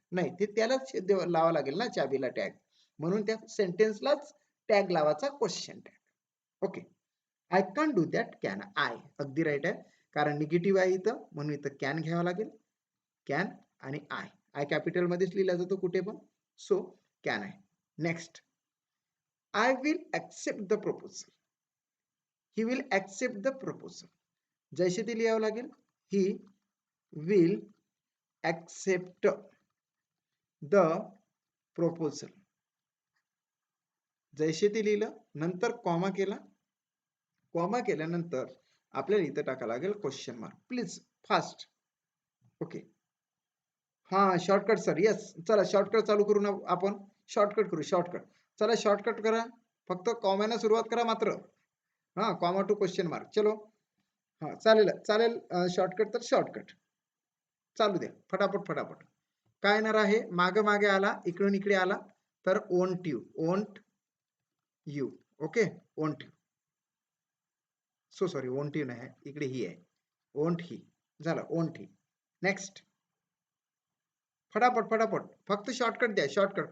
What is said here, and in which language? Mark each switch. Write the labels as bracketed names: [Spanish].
[Marathi] नाही, ते त्यालाच लावा लागेल ना चाबीला टॅग. म्हणून त्या सेंटेन्सलाच टॅग लावायचा, question tag. Okay, [English] I can do that, can I. [Marathi] अगदी राईट आहे, कारण निगेटिव्ह आहे इथं, म्हणून इथं कॅन घ्यावं लागेल. कॅन आणि आय, आय कॅपिटल मध्येच लिहिला जातो कुठे पण. [English] So can I. Next, I will accept the proposal. He will accept the proposal. [Marathi] जैसे ते लिहावं लागेल, [English] He will accept the proposal. [Marathi] जैसे ते लिहिलं, नंतर कॉमा केला. कॉमा केल्यानंतर आपल्याला इथं टाकावं लागेल question mark. [English] Please fast. [Marathi] Okay, हा शॉर्टकट सर, यस. चला शॉर्टकट चालू करू ना आपण. शॉर्टकट करू, शॉर्टकट. चला शॉर्टकट करा, फक्त कॉमाने सुरुवात करा मात्र. हा, कॉमा टू क्वेश्चन मार्क. चलो, हा चालेल चालेल. शॉर्टकट तर शॉर्टकट चालू द्या, फटाफट फटाफट. काय येणार आहे? मागे मागे आला, इकडून इकडे आला तर [English] Won't you, won't you. Okay, won't you. So sorry, [Marathi] ओंट you नाही, इकडे ही आहे, ओंट ही. झालं, ओंट ही. नेक्स्ट, फटाफट फटाफट, फक्त शॉर्टकट द्या, शॉर्टकट.